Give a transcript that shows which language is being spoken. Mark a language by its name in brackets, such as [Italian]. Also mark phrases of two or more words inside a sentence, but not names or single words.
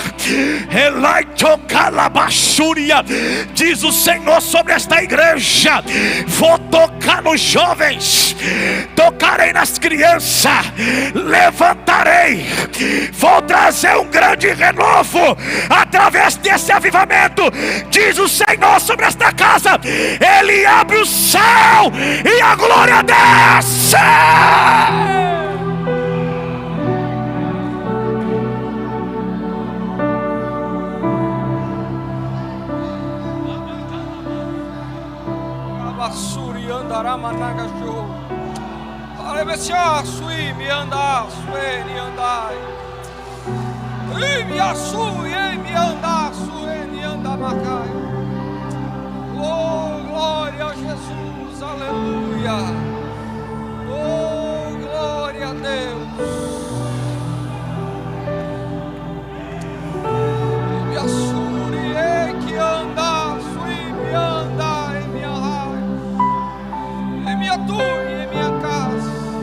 [Portuguese] Diz o Senhor sobre esta igreja: vou tocar nos jovens, tocarei nas crianças, levantarei, vou trazer um grande renovo através desse avivamento. Diz o Senhor sobre esta casa: Ele abre o céu e a glória desce. Abassuri andará managa show. Alevesia sui mi anda sueni andai. Mi assui mi anda sueni anda macai. Oh, glória a Jesus, aleluia. Oh, glória a Deus. Me assure que anda, sui me anda em minha raia, em minha tua e em minha casa.